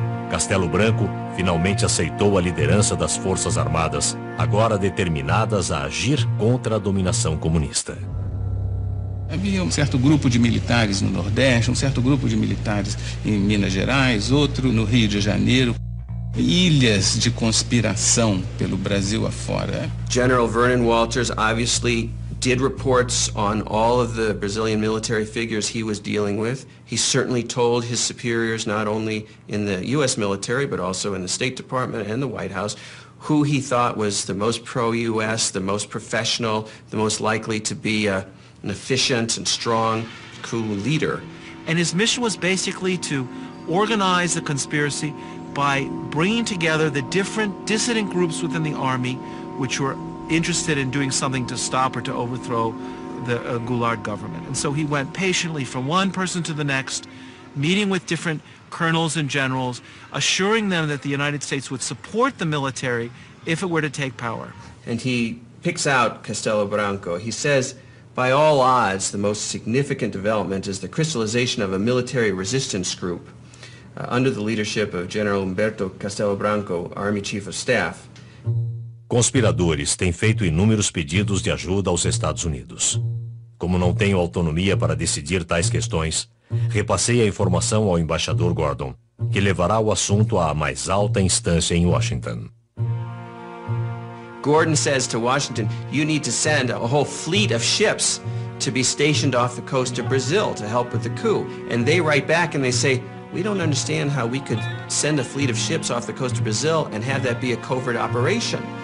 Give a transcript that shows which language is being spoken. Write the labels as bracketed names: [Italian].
[Portuguese] Castelo Branco finalmente aceitou a liderança das Forças Armadas, agora determinadas a agir contra a dominação comunista. Havia um certo grupo de militares no Nordeste, um certo grupo de militares em Minas Gerais, outro no Rio de Janeiro. Ilhas de conspiração pelo Brasil afora. [English] General Vernon Walters obviously did reports on all of the Brazilian military figures he was dealing with. He certainly told his superiors, not only in the U.S. military, but also in the State Department and the White House, who he thought was the most pro-U.S., the most professional, the most likely to be an efficient and strong coup leader. And his mission was basically to organize the conspiracy by bringing together the different dissident groups within the army which were interested in doing something to stop or to overthrow the Goulart government. And so he went patiently from one person to the next, meeting with different colonels and generals, assuring them that the United States would support the military if it were to take power. And he picks out Castelo Branco. He says, by all odds, the most significant development is the crystallization of a military resistance group under the leadership of General Humberto Castelo Branco, Army Chief of Staff. [Portuguese] Conspiradores têm feito inúmeros pedidos de ajuda aos Estados Unidos. Como não tenho autonomia para decidir tais questões, repassei a informação ao embaixador Gordon, que levará o assunto à mais alta instância em Washington. [English] Gordon says to Washington, you need to send a whole fleet of ships to be stationed off the coast of Brazil to help with the coup. And they write back and they say, we don't understand how we could send a fleet of ships off the coast of Brazil and have that be a covert operation.